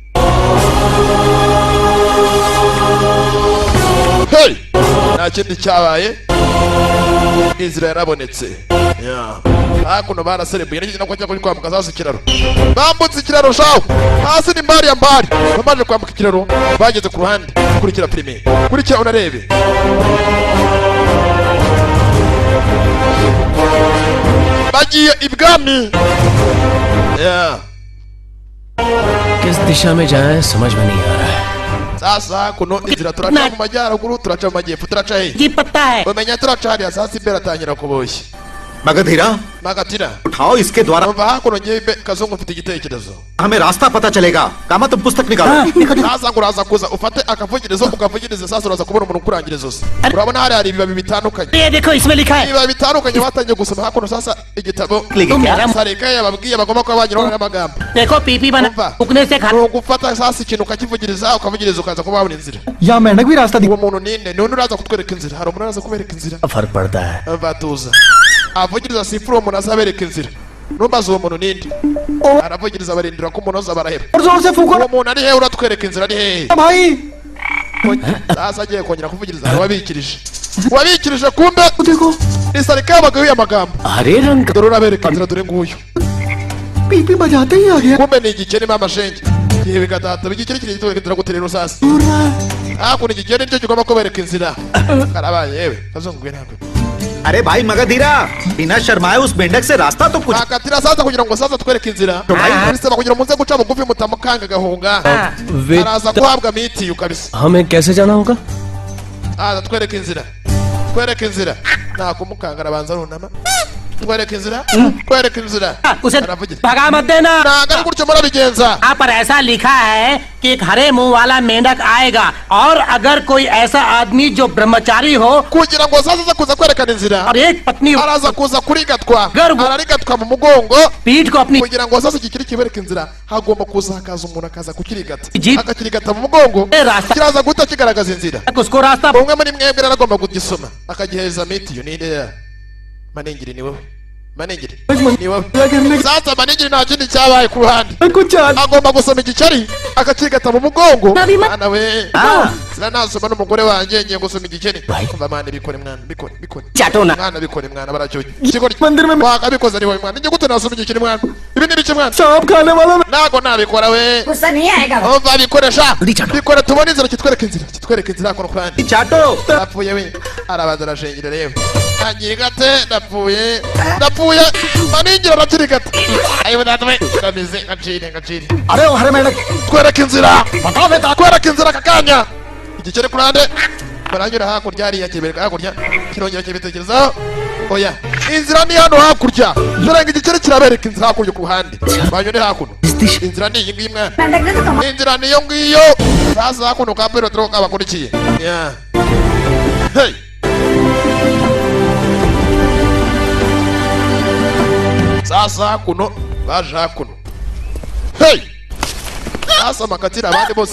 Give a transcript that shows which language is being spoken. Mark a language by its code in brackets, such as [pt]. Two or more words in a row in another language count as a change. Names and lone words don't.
[rw] hey nta kindi cyabaye inzira yarabonetse hakuno baraserebuye n'iki nako cyakora kwambuka sasa ikiraro bambutse ikiraro shaho hasi ni mbari bamaze kwambuka ikiraro bageze ku ruhande kurikira filime kurikira unarebe bagiye ibwami [hi] किस दिशा में जाएं समझ में नहीं आ रहा है [rw] sasa kuno inzira turaca mu majyaruguru turaca mu majyepfo turaca he [hi] जी पता है [rw] umenya turaca hariya sasa imbere atangira kuboshya [hi] मगधीरा [rw] magatira [hi] उठाओ इसके द्वारा [rw] umva hakuno ngiye kazungu mfite igitekerezo [hi] हमें रास्ता पता चलेगा कामा तुम पुस्तक निकालो [rw] sasa ngo uraza kuza ufate akavugirizo ukavugirize sasa uraza kubona umuntu ukurangiriza zose urabona hari ibibabi bitandukanye [hi] ये देखो इसमें लिखा है [rw] ibibabi bitandukanye batangiye gusoma hakuno sasa igitabo sareka yababwiye bagomba kuba banyuraho n'amagambo [hi] देखो पीपी बना उगने से खा [rw] gufata sasa ikintu ukakivugiriza ukavugiriza ukaza kuba wabona inzira [hi] या मेंढक भी रास्ता [rw] uwo muntu ninde none uraza kutwereka inzira hari umuntu uraza kubereka inzira [hi] फर्क पड़ता है [rw] batuza avugiriza sifuru uwo muntu azabereka inzira numbaza uwo muntu ninde aravugiriza barindira ko umuntu aza baraheba uwo muntu ari hehe uratwereka inzira ari hehe sasa agiye kongera kuvugiriza wabikirije kumbe ni sarika yabagaho amagambo [hi] हरे रंग [rw] dore urabereka inzira dore nguyu [hi] पीपी बजाते ही आ गया [rw] kumbe ni igikene mamashenge yewe gatata igikene kiri gitwereka guterera usasa hakuno igikene nicyo kigomba kubereka inzira karabaye yewe kazunguye ntabwo [hi] अरे भाई मगधीरा बिना शर्माए उस मेंढक से रास्ता तो पूछ [rw] akatira sasa kugira ngo sasa twereke inzira bisaba kugira muze guca bugufi mutamukanga gahunga araza guhabwa miti kabisa [hi] हमें कैसे जाना होगा [rw] twereke inzira nta kumukanga arabanza runama twereke inzira [hi] उसे भगा मत देना [rw] ntabwo ari gutyo murabigenza [hi] यहाँ पर ऐसा लिखा है कि एक हरे मुंह वाला मेंढक आएगा और अगर कोई ऐसा आदमी जो ब्रह्मचारी हो [rw] kugira ngo sasa aza kuza kwerekana inzira [hi] और एक पत्नी [rw] araza kuza kurigatwa Garbo. ararigatwa mu mugongo [hi] पीठ को अपनी [rw] kugira ngo sasa igikiri kibereke inzira hagomba kuza hakaza umuntu akaza kukirigata Ji- akakirigata mu mugongo [hi] रास्ता [rw] kiraza guhita kigaragaza inzira [hi] उसको रास्ता [rw] umwe muri mwebwe rero agomba kugisoma akagihereza mitiyo ninde manengeri ni wowe manengeri ni wowe sasa manengeri nta kindi cyabaye ku ruhande agomba gusoma igikeri akakirigata mu mugongo mwana we sira nasoma n'umugore wanjye ngiye gusoma igikeri kumva mwana bikore mwana bikore [hi] चाटो ना [rw] mwana bikore mwana baracyoye ikigori wakabikoza ni wowe mwana njye gute nasoma igikeri mwana ibi ni biki mwana [hi] सांप खाने वाला [rw] ntago nabikora we [hi] गुस्सा नहीं आएगा [rw] umva bikoresha bikore tubone inzira kitwereke inzira kono kandi [hi] चाटो [rw] ndapfuye we arabanza arashengera rero anyirigate ndapfuye maningira arakirigata ayo natwe kamize ngacire [hi] अरे ओ हरे मेंढक [rw] twereke inzira kakanya igikere kurande baranyura hakurya hariya kibereka hakurya kirongera kibitekerezaho oya inzira ni hano hakurya dore ngo igikere kirabereka inzira hakurya ku ruhande banyure hakuno inzira ni iyi ngiyi mwana [hi] मेंढक ने तो कमाल [rw] inzira niyo ngiyo sasa hakuno ka Petero kabakurikiye yeah hey sasa hakuno baje hakuno hey sasa makatira abandi bose